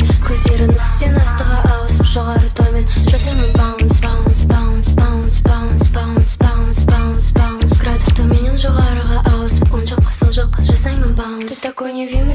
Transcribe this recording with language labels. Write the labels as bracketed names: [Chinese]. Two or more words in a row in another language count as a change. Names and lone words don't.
[Kazakh] Көздерін үстен астыға ауысып жоғары төмен жасаймын [English] bounce, bounce, bounce, bounce, bounce, bounce, bounce, bounce, bounce. [Kazakh] Градус төменнен жоғарыға ауысып оң жаққа сол жаққа жасаймын bounce. [Russian] Ты такой невинный.